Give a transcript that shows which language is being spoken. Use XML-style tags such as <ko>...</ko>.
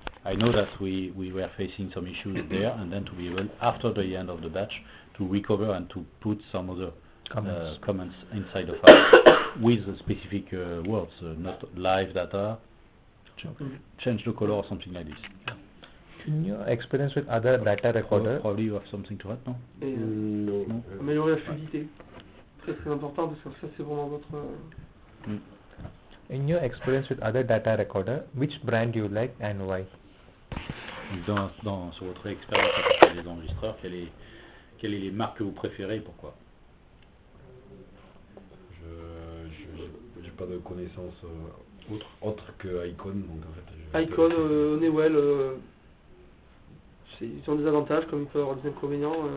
<en>I know that we were facing some issues there, and then to be able, after the end of the batch, to recover and to put some other comments inside the file with specific words, not live data, change the color or something like this. In your experience with other data recorder, probably you have something to add, no?</en> <fr>Non. Améliorer la fluidité, très très important parce que ça c'est vraiment votre.</fr> <en>In your experience with other data recorder, which brand you like and why?</en> <fr>Sur votre expérience avec les enregistreurs, quelles sont les marques que vous préférez et pourquoi? Je n'ai pas de connaissances autres que Icon, donc en fait. Icon, Honeywell, ils ont des avantages comme ils peuvent avoir des inconvénients.</fr>